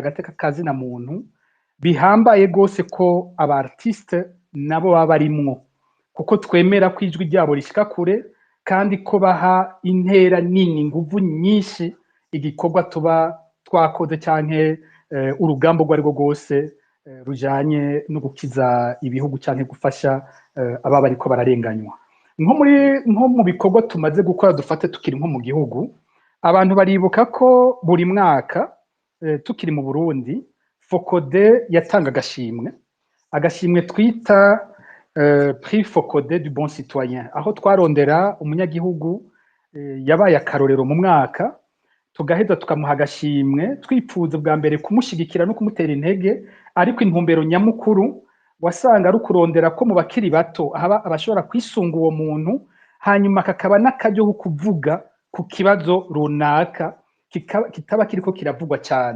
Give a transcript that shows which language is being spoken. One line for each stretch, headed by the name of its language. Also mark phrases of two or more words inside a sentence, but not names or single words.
Rundi: agateka kazina muntu bihambaye gose ko aba artiste nabo baba barimwo, kuko twemera ko ijwi ryabo rishika kure kandi ko baha intera nini, nguvu nyinshi igikorwa tuba twakoze canke urugamba rwo ariko gose rujanye no gukiza ibihugu canke gufasha aba bariko bararenganywa. Nko mu bikorwa tumaze gukora, dufate tukiri nko mu gihugu, abantu baribuka ko buri mwaka tukiri mu Burundi Fokode yatanga agashimwe twita Prix Fokode du bon citoyen, aho twarondera umunyagihugu yabaye akarorero mu mwaka, tugaheza tukamuha agashimwe twipfuza bwa mbere kumushigikira no kumutera intege, ariko intumbero nyamukuru wasanga ari kurondera ko mu bakiri bato abashobora kwisunga uwo muntu, hanyuma kakaba n'akaryo ko kuvuga ku kibazo runaka kitaba kiriko kiravugwa cyane.